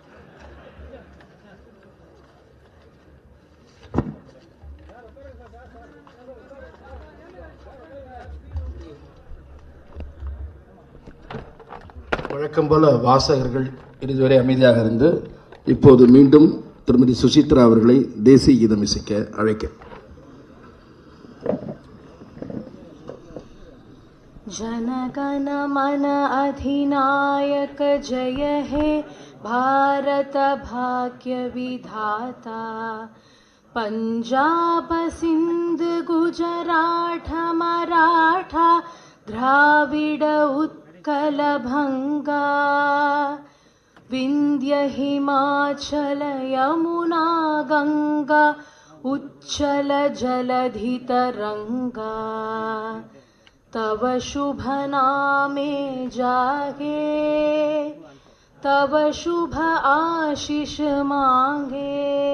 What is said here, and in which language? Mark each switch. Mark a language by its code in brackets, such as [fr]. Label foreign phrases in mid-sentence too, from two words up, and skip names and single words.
[ta] வழக்கம் போல வாசகர்கள் இதுவரை அமைதியாக இருந்து இப்போது மீண்டும் திருமதி சுசித்ரா அவர்களை தேசிய கீதம் இசைக்க அழைக்க. [bn] জনগণ মন অধিনায়ক জয় হে ভারত ভাগ্য বিধাতা পাঞ্জাব সিন্ধ গুজরাট মারাঠা দ্রাবিড় উৎকল বঙ্গ বিন্ধ্য হিমাচল যমুনা গঙ্গা উচ্ছল জলধি তরঙ্গ তব শুভ নামে জাগে তব শুভ আশিস মাগে